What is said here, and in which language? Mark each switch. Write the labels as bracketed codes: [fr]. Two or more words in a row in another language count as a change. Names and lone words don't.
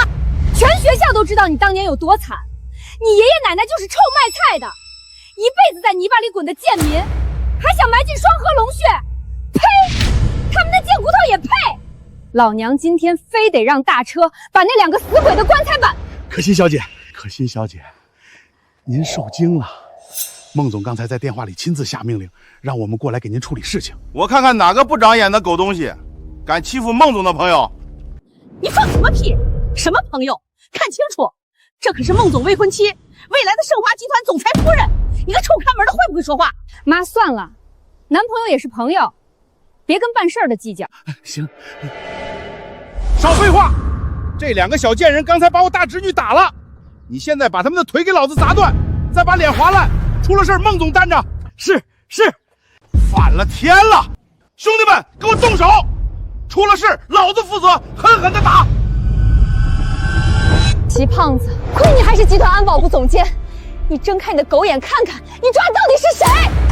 [zh] 全學校都知道你當年有多慘，你爺爺奶奶就是臭賣菜的，一輩子在泥巴裡滾的賤民，還想埋進雙河龍穴？呸！他們的賤骨頭也配？老娘今天非得讓大車把那2個死鬼的棺材板。可心小姐，您受驚了。孟總剛才在電話裡親自下命令，讓我們過來給您處理事情。我看看哪個不長眼的狗東西，敢欺負孟總的朋友！你放什麼屁？什麼朋友？看清楚，這可是孟總未婚妻，未來的盛華集團總裁夫人。你個臭看門的會不會說話？媽，算了，男朋友也是朋友，別跟辦事兒的計較。行，少廢話！這2個小賤人剛才把我大侄女打了， 你现在把他们的腿給老子砸斷，再把臉劃爛，出了事孟總擔着。是。反了天了！兄弟們，給我動手！出了事，老子負責，狠狠的打！齊胖子，虧你還是集團安保部總監，你睜開你的狗眼看看，你抓的到底是誰？